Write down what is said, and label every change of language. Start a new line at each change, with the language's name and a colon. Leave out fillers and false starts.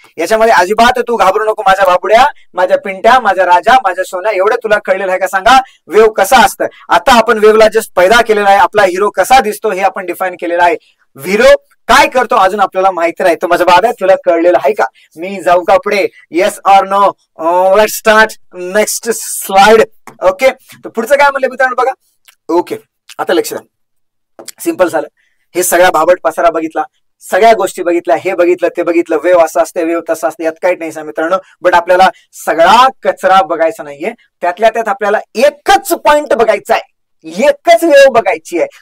Marathi: याच्यामध्ये अजिबात तू घाबरू नको माझ्या बाबुड्या, माझ्या पिंट्या, माझ्या राजा, माझ्या सोन्या. एवढं तुला कळलेलं आहे का सांगा वेव्ह कसा असतं. आता आपण वेव्हला जस्ट पैदा केलेला आहे, आपला हिरो कसा दिसतो हे आपण डिफाईन केलेला आहे. हिरो काय करतो अजून आपल्याला माहिती नाही. तो माझा बाबा तुला कळलेलं आहे का. मी जाऊ का पुढे,
English: Yes or no. Let's start next slide. Okay.
Marathi: तर पुढचं काय म्हणलं मित्रांनो बघा. ओके, आता लक्ष द्या. सिंपल झालं. हे सगळा भाबट पसारा बघितला, सगळ्या गोष्टी बघितल्या, हे बघितलं ते बघितलं, वेव्ह असं असते वेव्ह तसं असते, यात काही नाही मित्रांनो. बट आपल्याला सगळा कचरा बघायचा नाहीये. त्यातल्या त्यात आपल्याला एकच पॉइंट बघायचा आहे, एकच वेव्ह बघायची आहे.